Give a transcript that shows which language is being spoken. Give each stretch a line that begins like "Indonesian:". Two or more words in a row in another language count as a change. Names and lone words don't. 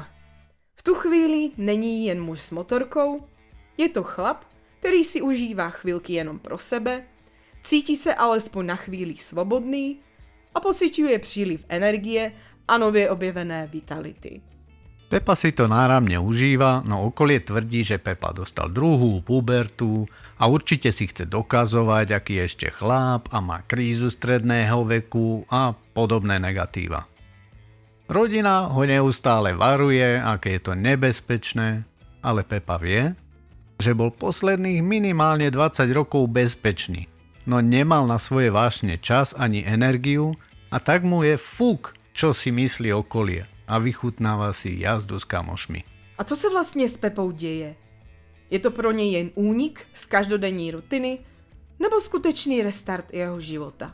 Czech: V tu chvíli není jen muž s motorkou, je to chlap, který si užívá chvilky jenom pro sebe, cítí se alespoň na chvíli svobodný a pociťuje příliv energie a nově objevené vitality.
Slovak: Pepa si to náramne užíva, no okolie tvrdí, že Pepa dostal druhú pubertu a určite si chce dokazovať, aký je ešte chlap a má krízu stredného veku a podobné negatíva. Rodina ho neustále varuje, aké je to nebezpečné, ale Pepa vie, že bol posledných minimálne 20 rokov bezpečný, no nemal na svoje vášne čas ani energiu a tak mu je fuk, čo si myslí okolie. A vychutnáva si jazdu s kamošmi.
Czech: A co se vlastně s Pepou děje? Je to pro něj jen únik z každodenní rutiny nebo skutečný restart jeho života?